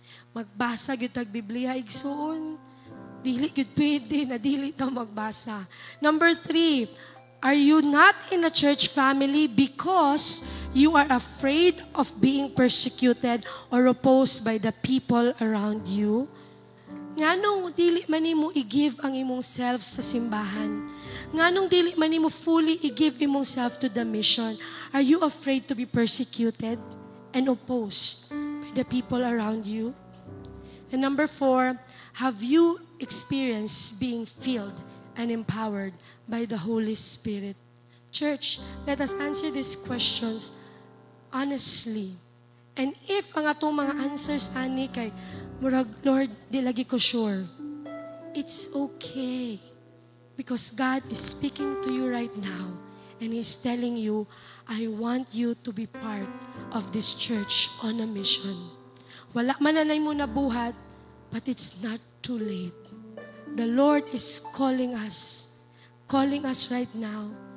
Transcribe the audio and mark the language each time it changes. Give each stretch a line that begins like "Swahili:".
Cebuano: Magbasa gyud tag Biblia igsuon. Dili gyud pwede na dili ta magbasa.
English: Number 3, are you not in a church family because you are afraid of being persecuted or opposed by the people around you?
Cebuano: Nganong dili man nimo i-give ang imong self sa simbahan? Nganong dili man nimo fully i-give imong self
English: to the mission? Are you afraid to be persecuted and opposed by the people around you? And number 4, have you experienced being filled and empowered by the Holy Spirit? Church, let us answer these questions honestly.
Cebuano: And if ang atong mga answers ani kay murag, Lord, di lagi ko sure,
English: it's okay. Because God is speaking to you right now and He's telling you, I want you to be part of this church on a mission.
Cebuano: Wala man na mo nabuhat,
English: but it's not too late. The Lord is calling us right now.